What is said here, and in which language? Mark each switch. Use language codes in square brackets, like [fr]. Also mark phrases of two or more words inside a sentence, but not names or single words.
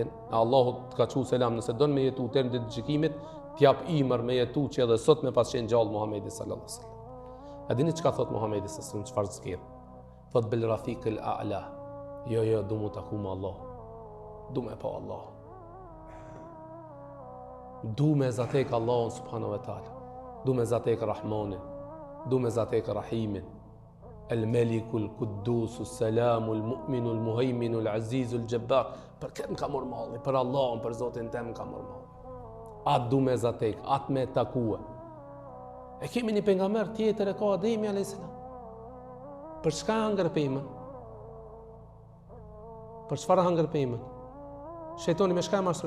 [sq] Allahu të ka thënë selam, nëse don me jetu deri në ditë gjykimit, t'jap imër me jetu që edhe sot me pas qenë gjallë Muhamedi [ar] صلى الله عليه وسلم. [sq] A dini çka thot Muhamedi [ar] صلى الله عليه وسلم, [sq] çfarë zgjedh? Thot [ar] بالرفيق الأعلى. [sq] Jo, du mu taku me Allah. Du me pa Allah. Du me zatek Allahun [ar] سبحانه وتعالى. [sq] Du me zatek Rahmanin. Du me zatek Rahimin. [ar] الملك، القدوس، السلام، المؤمن، المهيمن، العزيز، الجبار. [sq] Për këtë më ka mërë malli, për Allahun, për Zotin tem më ka mërë malli. Atë du me zatek, atë me takua. E kemi një pejgamber tjetër e ka Ademi a.s. Për çka hangër pejmën? Për çfarë hangër pejmën? Shejtoni me shka e mashtron?